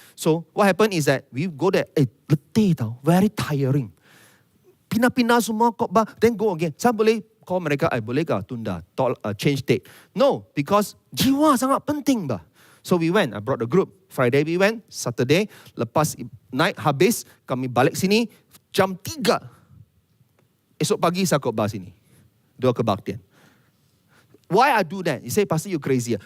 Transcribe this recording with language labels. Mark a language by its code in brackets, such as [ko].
[en] So, what happened is that we go there, [ms] letih tau, [en] very tiring. [ms] Pindah-pindah semua khotbah, [en] then go again. [ms] Saya boleh call mereka, boleh ke tunda, [en] change date. No, because [ms] jiwa sangat penting bah. [en] So we went, I brought the group. Friday we went, Saturday, [ms] lepas night habis, kami balik sini, jam 3. Esok pagi saya khotbah sini. 2 kebaktian. [en] Why I do that? You say, Pastor, you crazy.